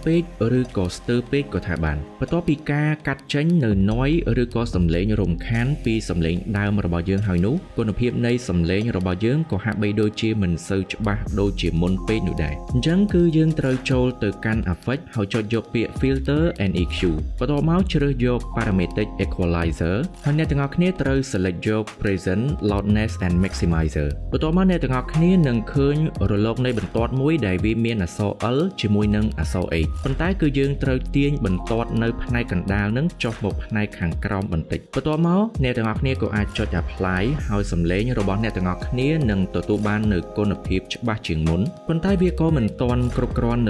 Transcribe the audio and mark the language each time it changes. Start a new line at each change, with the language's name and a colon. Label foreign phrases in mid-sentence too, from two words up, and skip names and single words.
Khmer: ពេកឬក៏ស្ទើរពេកក៏ថាបានបន្ទាប់ពីការកាត់ចេញនៅ noise ឬក៏សំឡេងរំខានពីសំឡេងដើមរបស់យើងហើយនោះគុណភាពនៃសំឡេងរបស់យើងក៏ហាក់បីដូចជាមិនសូវច្បាស់ដូចជាមុនពេកនោះដែរអញ្ចឹងគឺយើងត្រូវចូលទៅកាន់ effect ហើយចុចយកពាក្យ
English: filter and EQ
Khmer: បន្ទាប់ មកជ្រើសយក
English: parametric equalizer
Khmer: ហើយអ្នកទាំងអស់គ្នាត្រូវ select យក
English: present loudness and maximizer
Khmer: បន្ទាប់មកអ្នកទាំងអស់គ្នានឹងឃើញរលកនៃបន្ទាត់មួយដែលវាមានអក្សរ L ជាមួយនឹងអក្សរ H ប៉ុន្តែគឺយើងត្រូវទាញបន្ទាត់នៅផ្នែកកណ្ដាលនឹងចុះមកផ្នែក ខាងក្រោមបន្តិចបន្ទាប់មកអ្នកទាំងអស់គ្នាក៏អាចចុច apply ហើយសំឡេងរបស់អ្នកទាំងអស់គ្នានឹងទទួលបាននូវគុណភាពច្បាស់ជាងមុនប៉ុន្តែវាក៏មិនទាន់គ្រប់គ្រាន់នៅ